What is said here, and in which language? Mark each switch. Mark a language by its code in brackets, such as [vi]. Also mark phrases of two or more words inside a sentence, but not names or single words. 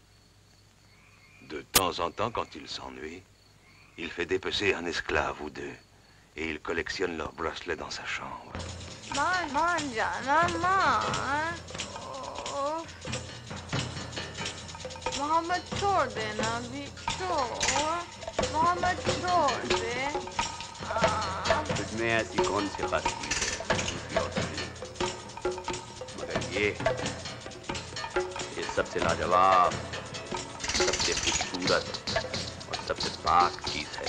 [fr] De temps en temps, quand il s'ennuie, il fait dépecer un esclave ou deux. Et il collectionne leurs bracelets dans sa chambre. [hi] Mohammed छोड़ अभी मोहम्मद छोड़ दे तुझमें ऐसी कौन सी खास चीज है मगर ये सबसे लाजवाब, सबसे खूबसूरत और सबसे पाक चीज है।